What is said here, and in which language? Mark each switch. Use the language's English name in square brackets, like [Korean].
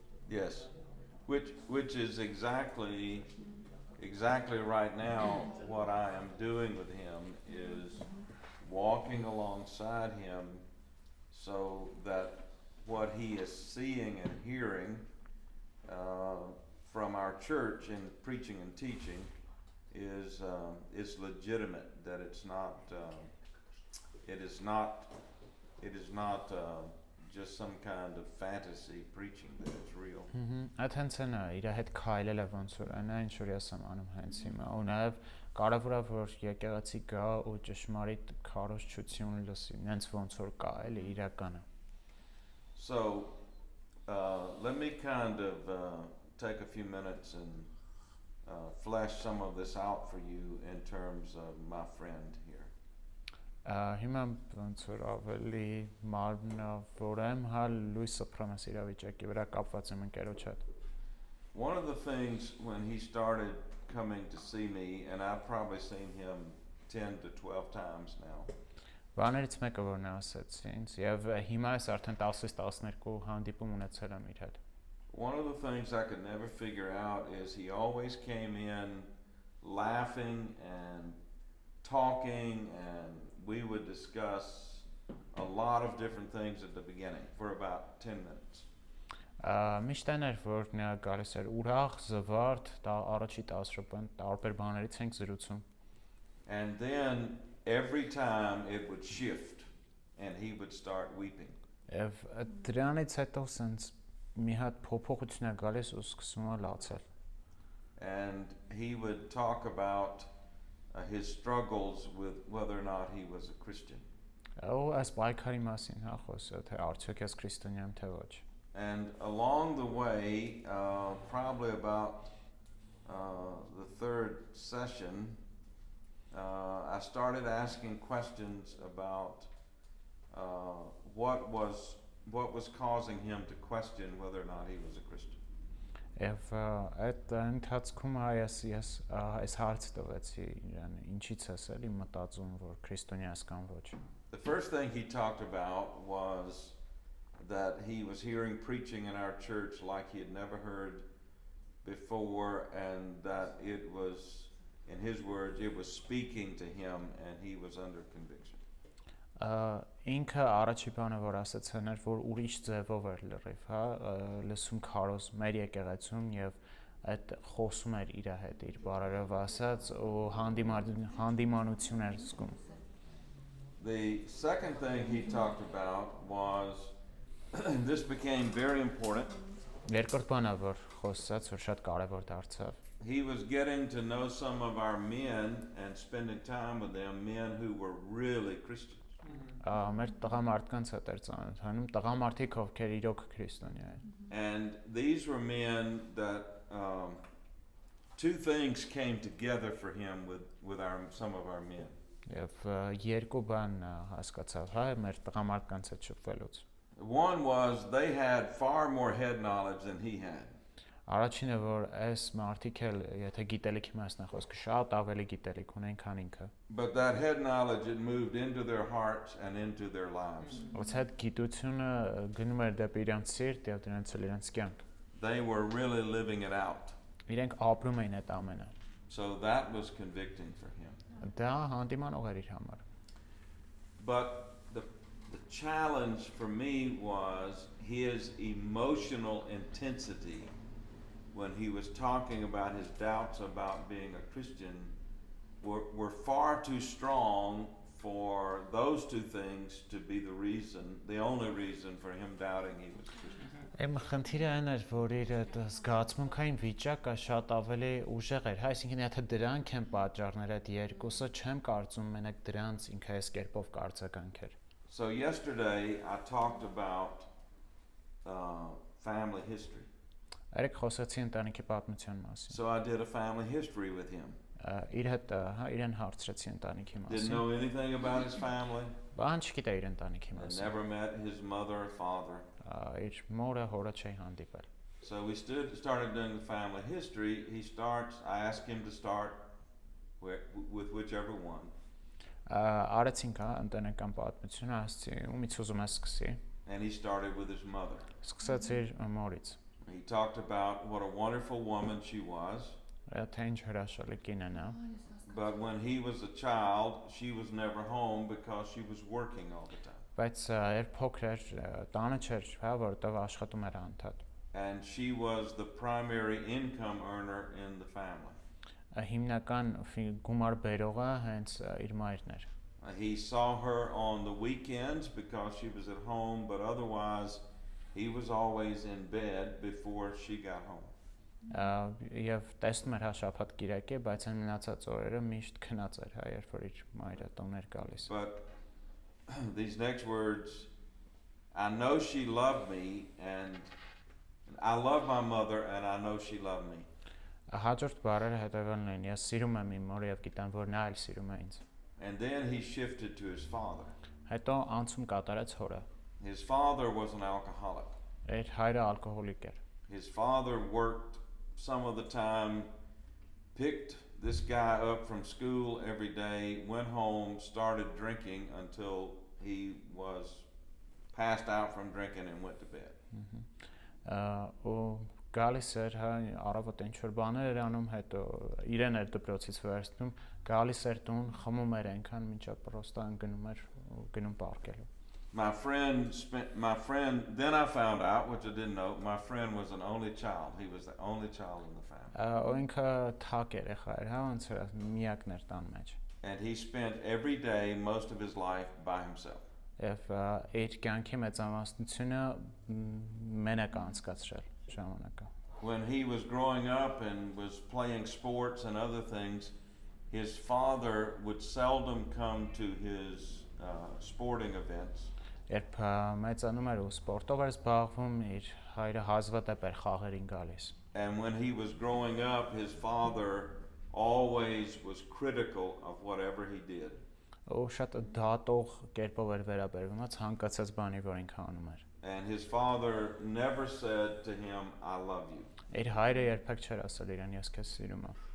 [English] Yes, which is exactly right now what I am doing with him is walking alongside him so that what he is seeing and hearing from our church in preaching and teaching is legitimate. That it is not just some kind of fantasy preaching. That it's real. [Armenian] Աթենցնա իր հետ քայլել է ոնց որ այնա ինչ որ ես եմ անում հենց հիմա ու նաև կարևոր է որ եկեղեցի գա ու ճշմարիտ քարոզչություն լսի հենց ոնց որ կա էլի իրականը. [English] So let me kind of take a few minutes and flesh some of this out for you in terms of my friend here. [Armenian] Հիմա ոնց որ ավելի մարմնավոր եմ, հա լույս սփռեմ այս իրավիճակի վրա կապված եմ ընկերոջ հետ. [English] One of the things when he started coming to see me, and I've probably seen him 10 to 12 times now. [Armenian] Բաներից մեկը որ նա ասեց ինձ եւ հիմա ես արդեն 10-ից 12 հանդիպում ունեցել եմ իր հետ. [English] One of the things I could never figure out is he always came in laughing and talking, and we would discuss a lot of different things at the beginning for about 10 minutes. [Armenian] Միշտ էր որ նա գալիս էր ուրախ, զվարթ, առաջի 10 րոպեն տարբեր բաներից ենք զրուցում. [English] And then every time it would shift and he would start weeping. [Armenian] Եվ դրանից հետո [English] sense [Armenian] մի հատ փոփոխություն է գալիս ու սկսում է լացել. [English] And he would talk about his struggles with whether or not he was a Christian. [Armenian] Ու այս պայքարի մասին հա խոսը թե արդյոք ես քրիստոնյա եմ թե ոչ. [English] And along the way, probably about the third session, I started asking questions about what was causing him to question whether or not he was a Christian. [Armenian] Եվ այդ ընթացքում ես այս հարցը տվեցի իրան ինչից ես էլի մտածում որ քրիստոնյա ես կամ ոչ. [English] The first thing he talked about was that he was hearing preaching in our church like he had never heard before, and that it was, in his words, it was speaking to him and he was under conviction. [Armenian] Ինքը առաջի բանը որ ասացան էր որ ուրիշ ձևով էր լրիվ, հա, լսում քարոզ մեր եկեղեցում եւ այդ խոսում էր իր հետ իր բարերով ասած ու հանդիմանություն էր զգում. [English] The second thing he talked about was this became very important. [Armenian] Երկրորդ բանը որ խոսած որ շատ կարեւոր դարձավ. [English] He was getting to know some of our men and spending time with them, men who were really Christians. [Armenian] Մեր տղամարդկանց հետ էր ծանոթանում, տղամարդիկ ովքեր իրոք քրիստոնյա են. [English] And these were men that two things came together for him with some of our men. [Armenian] Եվ երկու բան հասկացավ, հա, մեր տղամարդկանց հետ շփվելուց. [English] One was they had far more head knowledge than he had. [Armenian] Առաջինը որ այս մարդիկ էլ եթե գիտելիքի մասն է խոսքը շատ ավելի գիտելիք ունեն քան ինքը. [English] But that head knowledge it moved into their hearts and into their lives. [Armenian] Ոնց այդ գիտությունը գնում էր դեպի իրենց սիրտ եւ դրանց էլ իրենց կյանք. [English] They were really living it out. [Armenian] Իրենք ապրում էին այդ ամենը. [English] So that was convicting for him. [Armenian] Դա հանդիմանող էր իր համար. [English] But the challenge for me was his emotional intensity when he was talking about his doubts about being a Christian were far too strong for those two things to be the only reason for him doubting he was a Christian. [Armenian] Եմ խնդիրը այն էր, որ իր զգացմունքային վիճակը շատ ավելի ուժեղ էր, այսինքն եթե դրանք են պատճառները այդ երկուսը չեմ կարծում մենակ դրանց ինքը այս կերպով կարծականքեր. [English] So yesterday I talked about family history. [Armenian] Երեք խոսեցի ընտանիքի պատմության մասին. [English] So I did a family history with him. [Armenian] իր հետ իրեն հարցրեցի ընտանիքի [English] Didn't [Armenian] մասին։ [English] know anything about his family. [Armenian] Բան չգիտե իր ընտանիքի [English] Had [Armenian] մասին։ [English] never met his mother or father. [Armenian] Իր մորը հորը չի հանդիպել։ [English] So we started doing the family history. I asked him to start with whichever one. [Armenian] Արեցինք ընտանեկան պատմությունը, ասացի ումից ուզում ես սկսի։ [English] And he started with his mother. [Armenian] Սկսեց իր մորից։ [English] He talked about what a wonderful woman she was. [Armenian] Թե ինչ հրաշալի կին է նա։ [English] But when he was a child, she was never home because she was working all the time. [Armenian] Բայց երբ փոքր էր, տանը չէր, որտեղ աշխատում էր անդադ։ [English] And she was the primary income earner in the family. [Armenian] Հիմնական գումար բերողը հենց իր մայրն էր։ [English] He saw her on the weekends because she was at home, but otherwise he was always in bed before she got home. [Armenian] Եվ տեսնում էր շաբաթ կիրակի, բայց այն մնացած օրերը միշտ քնած էր, երբ որ իր մայրը տուն էր գալիս։ [English] But these next words, I know she loved me, and I love my mother, and I know she loved me. [Armenian] Հաջորդ բառերը հետևյալն են. Ես սիրում եմ իմ մորը եւ գիտեմ, որ նա էլ սիրում է ինձ։ [English] And then he shifted to his father. [Armenian] Հետո անցում կատարեց հորը։ [English] His father was an alcoholic. [Armenian] Իր հայրը ալկոհոլիկ էր։ [English] His father worked some of the time, picked this guy up from school every day, went home, started drinking until he was passed out from drinking and went to bed. [Armenian] Ու գալիս էր առավոտ ինչ-որ բաներ էր անում, հետո իրեն էր դպրոցից վերցնում, գալիս էր տուն, խմում էր այնքան մինչև պրոստը ընկնում էր ու գնում պարկելու։ [English] My friend, then I found out, which I didn't know, my friend was an only child. He was the only child in the family. [Armenian] Ինքը թակ երեխա էր, ոնց էր, միակն էր տան մեջ։ [English] And he spent every day, most of his life, by himself. [Armenian] Եվ իր կյանքի մեծամասնությունը մենակ անցկացրել ժամանակը։ [English] When he was growing up and was playing sports and other things, his father would seldom come to his sporting events. [Armenian] Երբ մեծանում էր ու սպորտով էր զբաղվում, իր հայրը հազվադեպ էր խաղերին գալիս։ [English] And when he was growing up, his father always was critical of whatever he did. [Armenian] Ու շատ դատող կերպով էր վերաբերվում, ցանկացած բանի, որ ինքը անում էր։ [English] And his father never said to him, I love you. [Armenian] Իր հայրը երբեք չէր ասել իրեն ես քեզ սիրում եմ։